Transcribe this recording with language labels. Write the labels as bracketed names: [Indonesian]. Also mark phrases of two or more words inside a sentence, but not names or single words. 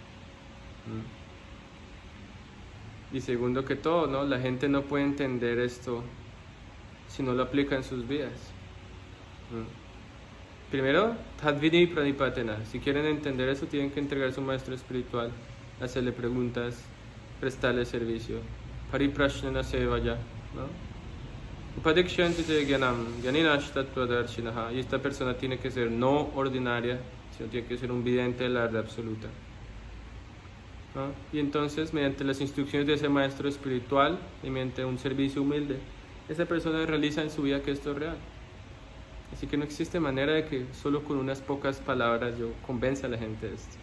[Spanish] Y segundo que todo, ¿no? La gente no puede entender esto si no lo aplica en sus vidas. Primero, [Sanskrit] तद्विद्धि प्रणिपातेन. [Spanish] Si quieren entender eso, tienen que entregar a su maestro espiritual hacerle preguntas, prestarle servicio. [Sanskrit] परिप्रश्नेन सेवया, ¿no? उपदेक्ष्यन्तिते ज्ञानं ज्ञानिनस्तत्त्वदर्शिनः. [Spanish] Y esta persona tiene que ser no ordinaria, sino tiene que ser un vidente de la verdad absoluta, ¿no? Y entonces, mediante las instrucciones de ese maestro espiritual y mediante un servicio humilde, esa persona realiza en su vida que esto es real. Así que no existe manera de que solo con unas pocas palabras yo convenza a la gente de esto.